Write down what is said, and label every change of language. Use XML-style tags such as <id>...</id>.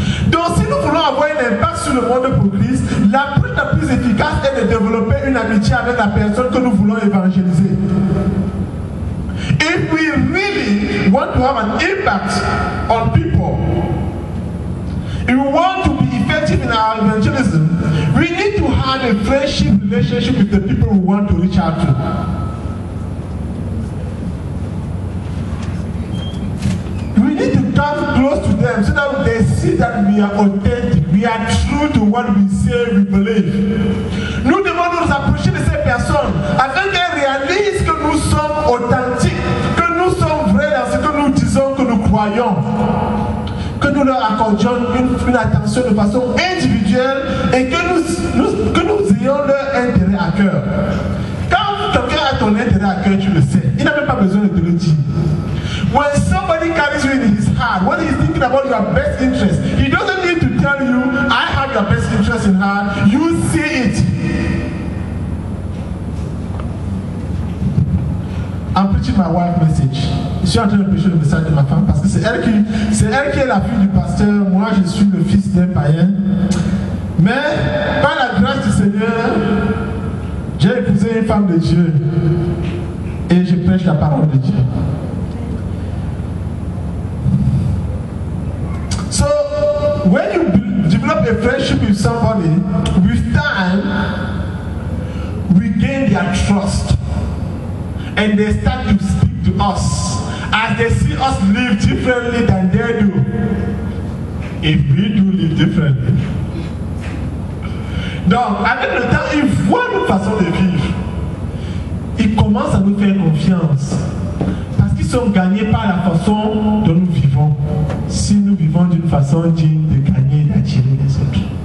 <fr>Donc si nous voulons avoir un impact sur le monde pour Christ, l'approche la plus efficace est de développer une amitié avec la personne que nous voulons évangéliser.</fr> <en>If we really want to have an impact on people, if we want to be effective in our evangelism, we need to have a friendship relationship with the people we want to reach out to. We need to come close to them so that they see that we are authentic, we are true to what we say we believe.</en> <fr>Nous devons nous approcher de ces personnes afin qu'elles réalisent que nous sommes authentiques, que nous sommes vrais dans ce que nous disons, que nous croyons. Que nous leur accordions une attention de façon individuelle et que nous ayons leur intérêt à cœur. Quand quelqu'un a ton intérêt à cœur, tu le sais. Il n'a même pas besoin de te le dire.</fr> <en>When somebody carries you in his heart, when he's thinking about your best interest, he doesn't need to tell you, I have your best interest in heart. You see it. I'm preaching my wife message.</en> <fr>Je suis en train de prêcher le message de ma femme parce que c'est elle qui est la fille du pasteur. Moi, je suis le fils d'un païen. Mais par la grâce du Seigneur, j'ai épousé une femme de Dieu et je prêche la parole de Dieu.</fr> <en>So, when you develop a friendship with somebody, with time, we gain their trust. And they start to speak to us as they see us live differently than they do. If we do live differently.</en> <fr>Donc, avec le temps, ils voient notre façon de vivre. Ils commencent à nous faire confiance. Parce qu'ils sont gagnés par la façon dont nous vivons. si nous vivons d'une façon digne de gagner et d'attirer les autres.</fr>